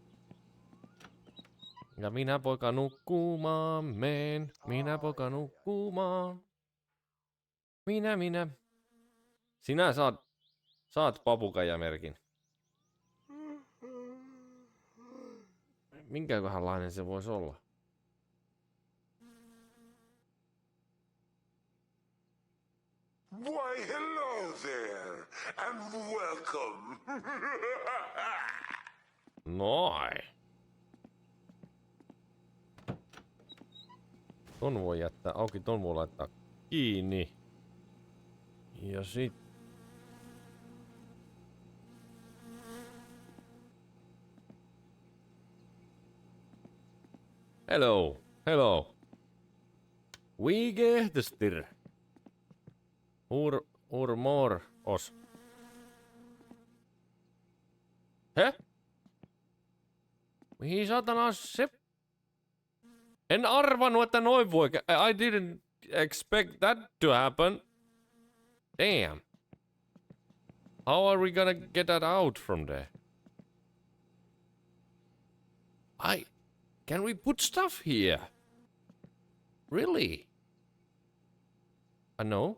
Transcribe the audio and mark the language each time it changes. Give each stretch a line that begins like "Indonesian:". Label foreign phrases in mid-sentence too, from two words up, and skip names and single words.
Finnish: Ja minä poika nukkumaan meen. Minä poika nukkumaan. Minä. Sinä saat papukaijamerkin. Minkäköhänlainen se voisi olla?
English: Why, hello there, and welcome.
Finnish: Noin. Ton voi jättää auki, ton voi laittaa kiinni. Ja sit... Hello.
German: Wie geht es dir? Mor os.
Finnish: Hä? Mihin satana se... En arvannut, että noin voi...
English: I didn't expect that to happen. Damn. How are we gonna get that out from there? Can we put stuff here? Really? No.